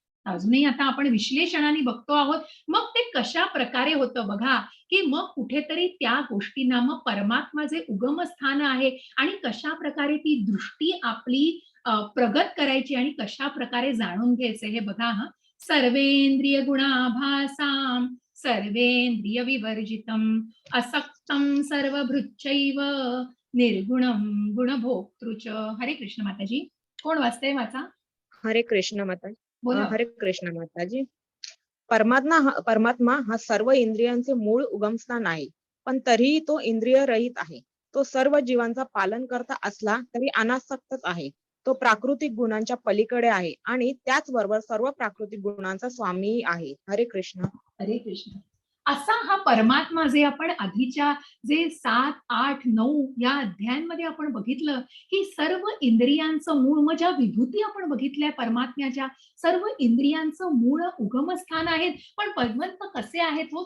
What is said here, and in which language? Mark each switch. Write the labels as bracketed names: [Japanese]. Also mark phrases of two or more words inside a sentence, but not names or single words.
[Marathi] अजूनही आता आपण विश्लेषणाने बघतो आहोत. मग ते कशा प्रकारे होतं बघा, की मग कुठेतरी त्या गोष्टींना मग परमात्मा जे उगमस्थान आहे आणि कशा प्रकारे ती दृष्टी आपली प्रगत करायची आणि कशा प्रकारे जाणून घ्यायचे हे बघा हा. [Sanskrit] सर्वेंद्रिय गुणाभासाम सर्वेंद्रिय विवर्जितम असक्तम सर्वभृच्चैव निर्गुणम गुणभोक्तृच. [Marathi] हरे कृष्ण माताजी. कोण वाचते वाचा? हरे कृष्ण माता बोला. हरे कृष्ण माताजी. परमात्मा हा सर्व इंद्रियांचे मूळ उगमस्थान आहे, पण तरीही तो इंद्रिय रहित आहे. तो सर्व जीवांचा पालन करता असला तरी अनासक्तच आहे. तो प्राकृतिक गुणांच्या पलीकडे आहे आणि त्याचबरोबर सर्व प्राकृतिक गुणांचा स्वामी आहे. हरे कृष्ण. हरे कृष्ण. असा हा परमात्मा जे आपण आधीच्या जे 7, 8, 9 या अध्यायांमध्ये आपण बघितलं की सर्व इंद्रियांचं मूळ, मग ज्या विभूती आपण बघितल्या परमात्म्याच्या, सर्व इंद्रियांचं मूळ उगमस्थान आहेत. पण भगवंत कसे आहेत हो?